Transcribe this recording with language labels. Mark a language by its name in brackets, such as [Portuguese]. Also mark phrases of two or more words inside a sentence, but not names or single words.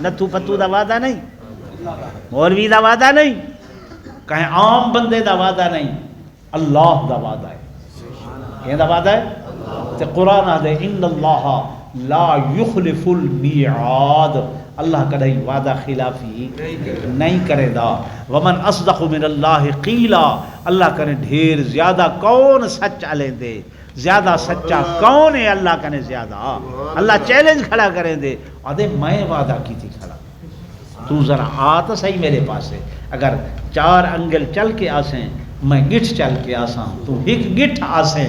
[Saraiki] نتھو فتو دا وعدہ نہیں، مولوی دا وعدہ نہیں، کہیں عام بندے دا وعدہ نہیں، اللہ دا وعدہ ہے. کہیں دا وعدہ ہے؟ تے قرآن آدھے [Arabic] ان اللہ لا یخلف المیعاد، [Saraiki] اللہ کدھئی وعدہ خلافی نہیں کرے دا. [Arabic] ومن اصدق من اللہ قیلا، [Saraiki] اللہ کنے ڈھیر زیادہ کون سچ علیں دے، زیادہ سچا کون ہے اللہ کنے زیادہ. اللہ چیلنج کھڑا کریں دے آدھے میں وعدہ کی تھی کھڑا، تو ذرا آ تو صحیح میرے پاس ہے. اگر 4 انگل چل کے آسیں میں گٹھ چل کے آساں، تو ایک گٹھ آسیں.